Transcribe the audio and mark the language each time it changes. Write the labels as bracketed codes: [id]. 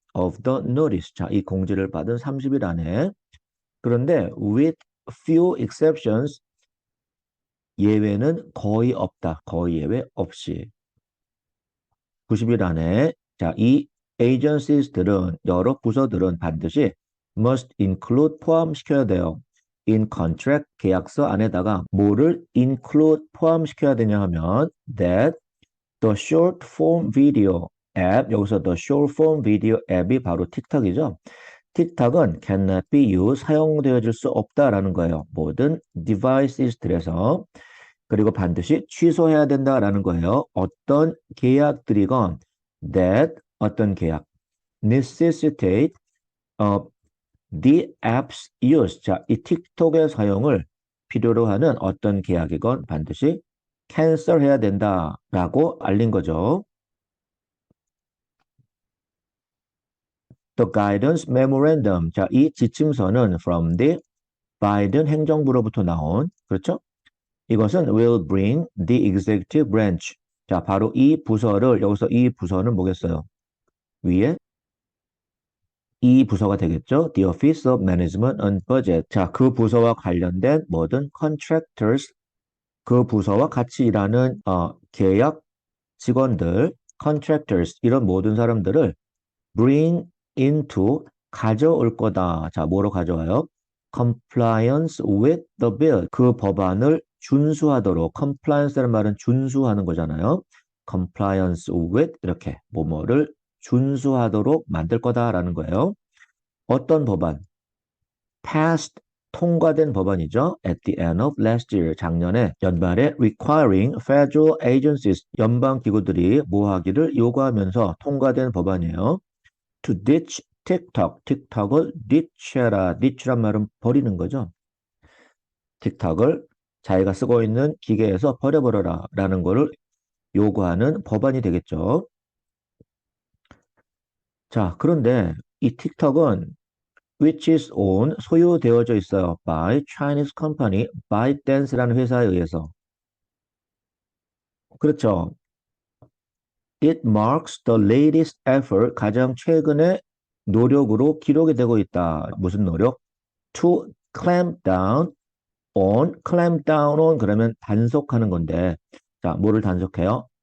[en] of the notice [ko] 자, 이 공지를 받은 30일 안에 그런데 [en] with few exceptions [ko] 예외는 거의 없다. 거의 예외 없이. 90일 안에 자, 이 agencies들은 여러 부서들은 반드시 [en] must include [ko] 포함시켜야 돼요. [en] in contract [ko] 계약서 안에다가 뭐를 include 포함시켜야 되냐 하면 [en] that the short form video [ko] 앱 여기서 the short form video 앱이 바로 틱톡이죠. 틱톡은 [en] cannot be used [ko] 사용되어질 수 없다라는 거예요. 모든 devices들에서 그리고 반드시 취소해야 된다라는 거예요. 어떤 계약들이건 that 어떤 계약 [en] necessitate the app's use [ko] 자, 이 틱톡의 사용을 필요로 하는 어떤 계약이건 반드시 캔슬해야 된다라고 알린 거죠. [en] The guidance memorandum [ko] 자, 이 지침서는 [en] from the [ko] 바이든 행정부로부터 나온 그렇죠? [en] 이것은 will bring the executive branch. [ko] 자, 바로 이 부서를, 여기서 이 부서는 뭐겠어요? 위에 이 부서가 되겠죠? [en] The Office of Management and Budget. [ko] 자, 그 부서와 관련된 모든 contractors, 그 부서와 같이 일하는 계약 직원들, contractors, 이런 모든 사람들을 [en] bring into [ko] 가져올 거다. 자, 뭐로 가져와요? [en] compliance with the bill. [ko] 그 법안을 준수하도록 compliance라는 말은 준수하는 거잖아요. compliance with 이렇게 뭐뭐를 준수하도록 만들 거다라는 거예요. 어떤 법안? passed 통과된 법안이죠. [en] At the end of last year [ko] 작년에 연말에 [en] requiring federal agencies [ko] 연방 기구들이 뭐 하기를 요구하면서 통과된 법안이에요. [en] to ditch [ko] 틱톡, 틱톡을 ditch해라. ditch란 말은 버리는 거죠. 틱톡을 자기가 쓰고 있는 기계에서 버려버려라 라는 거를 요구하는 법안이 되겠죠. 자, 그런데 이 틱톡은 [en] which is owned, [ko] 소유되어져 있어요. [en] by Chinese company, [ko] ByteDance라는 회사에 의해서. 그렇죠. [en] It marks the latest effort, [ko] 가장 최근의 노력으로 기록이 되고 있다. 무슨 노력? [en] To clamp down [ko] on, [en] clamp down on [ko] 그러면 단속하는 건데 자, 뭐를 단속해요?